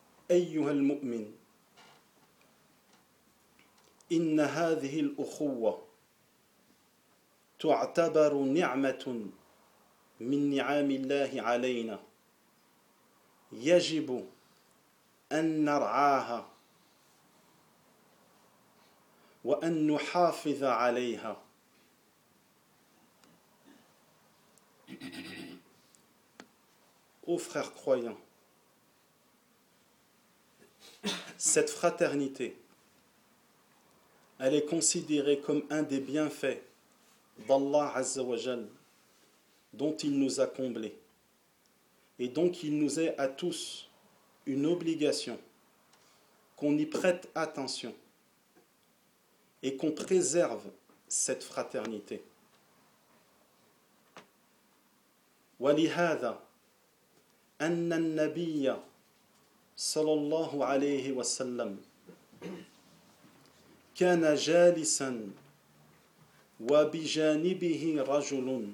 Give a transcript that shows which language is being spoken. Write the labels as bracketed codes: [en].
[ar] أيها المؤمن إن هذه الأخوة تعتبر نعمة من نعم الله علينا يجب أن نرعاها وأن نحافظ عليها أو [fr] frères croyants. Cette fraternité, elle est considérée comme un des bienfaits d'Allah Azza wa Jal, dont il nous a comblés. Et donc il nous est à tous une obligation qu'on y prête attention et qu'on préserve cette fraternité. [ar] Wa lihada anna an-nabiyya صلى الله عليه وسلم كان جالسا وبجانبه رجل